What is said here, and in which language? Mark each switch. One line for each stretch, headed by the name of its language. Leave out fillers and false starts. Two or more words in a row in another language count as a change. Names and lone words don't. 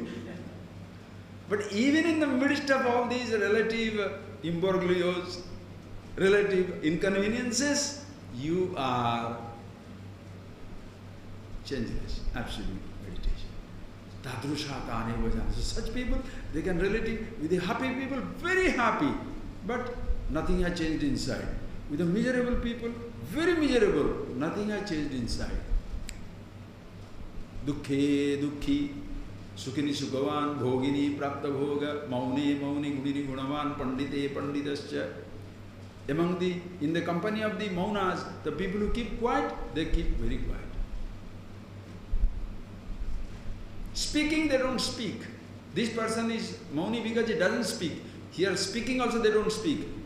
English: But even in the midst of all these relative imbroglios, relative inconveniences, you are changeless, absolute meditation.
Sanskrit: Tadrushata anevajana.
English: So such people, they can relate with the happy people, very happy, but nothing has changed inside. With the miserable people, very miserable, nothing has changed inside.
Sanskrit: Dukhe dukhi, sukhini sukhavan, bhogini prapta bhoga, maune mauni gudini gunavan, pandite panditascha.
English: In the company of the maunas, the people who keep quiet, they keep very quiet. Speaking, they don't speak. This person is mauni because he doesn't speak. Here speaking also they don't speak.